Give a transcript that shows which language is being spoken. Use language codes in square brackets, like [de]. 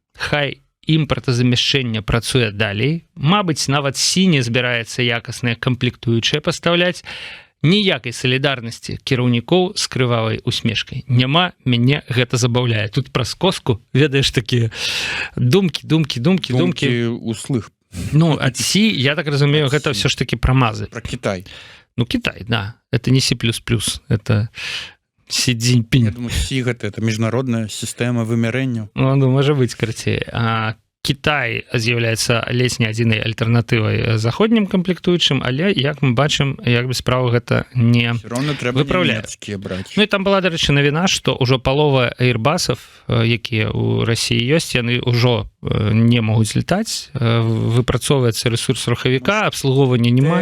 [be] Хай імпартазамяшчэнне працуе далей, мабыць, нават сіні збіраецца якасныя камплектуючыя пастаўляць, ніякай салідарнасці кіраўнікоў з крывавай усмешкай. Няма, мяне гэта забаўляе. Тут праз коску, ведаеш, такія думкі услых. Ну, ад Сі, я так разумею, гэта ўсё ж такі пра Мазы. Пра Кітай. Ну, Кітай, да. [ru] Это не Сі++, это Сі Цзіньпінь. [be] Я думаю, Сі гэта міжнародная сістэма вымярэнняў. Ну, можа быць, карацей. Кітай з'яўляецца ледзь не адзінай альтэрнатывай заходнім камплектуючым, але, як мы бачым, як бы справу гэта не выпраўляе. Ну, і там была, дарэчы, навіна, што ўжо палова эйрбасаў, якія ў Расіі ёсць, яны ўжо не могуць летаць, выпрацоўваецца рэсурс рухавіка, абслугоўвання няма.